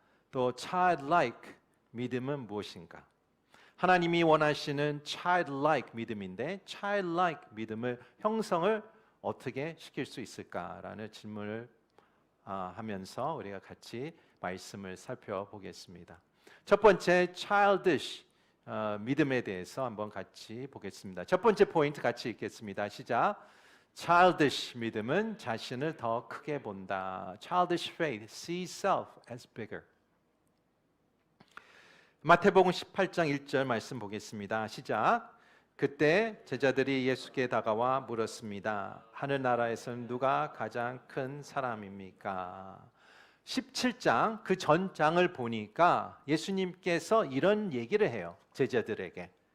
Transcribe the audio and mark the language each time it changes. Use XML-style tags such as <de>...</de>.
<ko>또 childlike 믿음은 무엇인가? 하나님이 원하시는 childlike 믿음인데 childlike 믿음을 형성을 어떻게 시킬 수 있을까라는 질문을 하면서 우리가 같이 말씀을 살펴보겠습니다. 첫 번째 childish 믿음에 대해서 한번 같이 보겠습니다. 첫 번째 포인트 같이 읽겠습니다. 시작. childish 믿음은 자신을 더 크게 본다.</ko> <en>childish faith sees self as bigger.</en> <ko>마태복음 18장 1절 말씀 보겠습니다. 시작. 그때 제자들이 예수께 다가와 물었습니다. 하늘나라에서는 누가 가장 큰 사람입니까? 17장 그 전장을 보니까 예수님께서 이런 얘기를 해요. 제자들에게.</ko>